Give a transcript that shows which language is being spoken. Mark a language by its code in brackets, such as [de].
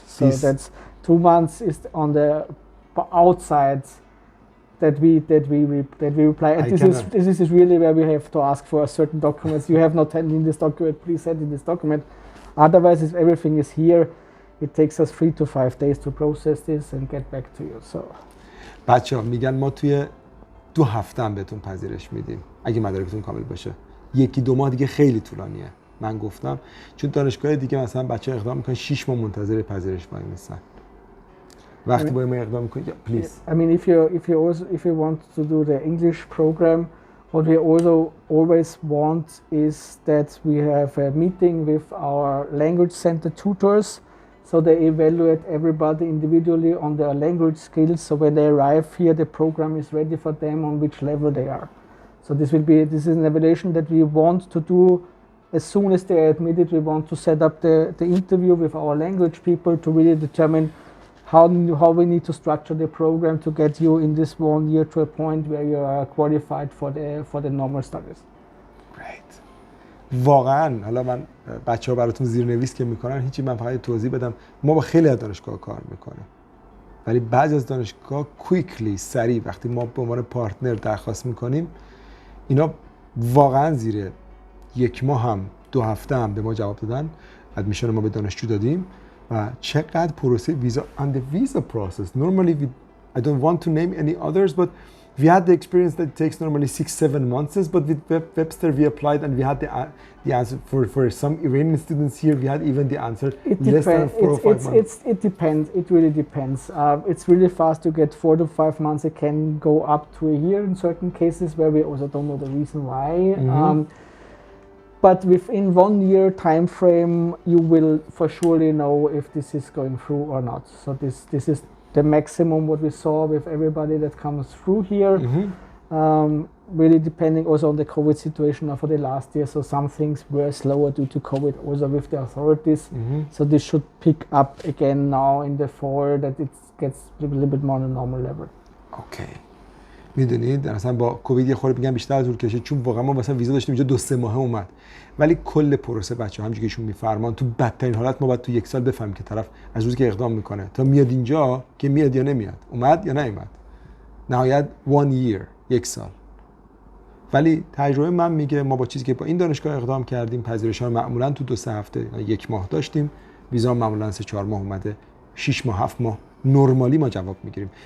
[en] So that's 2 months is on the outside that we reply. And this is really where we have to ask for certain documents. You have not sent in this document, please send in this document. Otherwise, if everything is here, it takes us 3 to 5 days to process this and get back to you. So [fa] بچه‌ها میگن ما توی 2 هفته هم بهتون پذیرش میدیم اگه مدارکتون کامل باشه. 1-2 ماه دیگه خیلی طولانیه. من گفتم چون دانشگاه دیگه مثلا بچه‌ها اقدام میکنن 6 ماه منتظر پذیرش وای میسن. وقتی با ما اقدام میکنید [en] please. I mean if you want to do the English program, what we also always want is that we have a meeting with our language center tutors So they evaluate everybody individually on their language skills. So when they arrive here, the program is ready for them on which level they are. So this is an evaluation that we want to do as soon as they are admitted. We want to set up the interview with our language people to really determine how we need to structure the program to get you in this 1 year to a point where you are qualified for the normal studies. Great. [fa] واقعا حالا من بچه‌ها براتون زیرنویس که میکنن هیچی، من فقط توضیح بدم. ما با خیلی از دانشگاه کار میکنیم، ولی بعضی از دانشگاه کویکلی سریع وقتی ما به عنوان پارتنر درخواست میکنیم، اینا واقعا زیر 1 ماه هم 2 هفته هم به ما جواب دادن. ادمیشن ما به دانشجو دادیم و چقدر پروسه ویزا [en] and the visa process normally I don't want to name any others, but we had the experience that it takes normally 6-7 months, but with Webster we applied and we had the answer for some Iranian students here. We had even the answer less than 4 or 5 months. It depends. It really depends. It's really fast to get 4 to 5 months. It can go up to a year in certain cases where we also don't know the reason why. But within 1 year time frame, you will for surely know if this is going through or not. So this is the maximum what we saw with everybody that comes through here. Really depending also on the COVID situation for the last year. So some things were slower due to COVID also with the authorities. So this should pick up again now in the fall, that it gets a little bit more on a normal level. Okay. [fa] میدونید مثلا با کووید یه خورده میگم بیشتر طول کشید، چون واقعا ما مثلا ویزا داشتیم اینجا 2-3 ماهه اومد، ولی کل پروسه بچه‌ها همونجوری که ایشون میفرمان تو بدترین حالت ما باید تو 1 سال بفهمیم که طرف از روزی که اقدام میکنه تا میاد اینجا که میاد یا نمیاد، اومد یا نیومد. نهایت [en] 1 year، [fa] 1 سال. ولی تجربه من میگه ما با چیزی که با این دانشگاه اقدام کردیم، پذیرش‌ها معمولا تو 2-3 هفته 1 ماه داشتیم، ویزا معمولا 3-4 ماه اومده، 6 ماه 7 ماه نورمالی ما جواب میگیریم.